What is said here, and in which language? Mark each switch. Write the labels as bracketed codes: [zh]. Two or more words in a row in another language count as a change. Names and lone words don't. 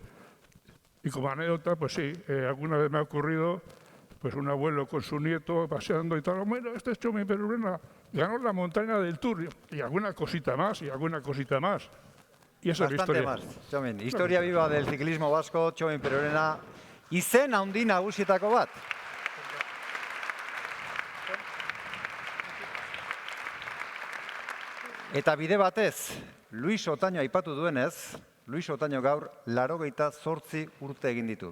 [es] Y como anécdota, pues sí, alguna vez me ha ocurrido pues un abuelo con su nieto paseando y tal. Bueno, este es Txomin Perurena, ganó la montaña del Tour y alguna cosita más y alguna cosita más. Y esa es la historia. Bastante más, Txomin. Historia viva del ciclismo vasco, Txomin Perurena. [eu] izen handi nagusietako bat. Eta bide batez, Luis Otaño aipatu duenez, Luis Otaño gaur 88 urte egin ditu.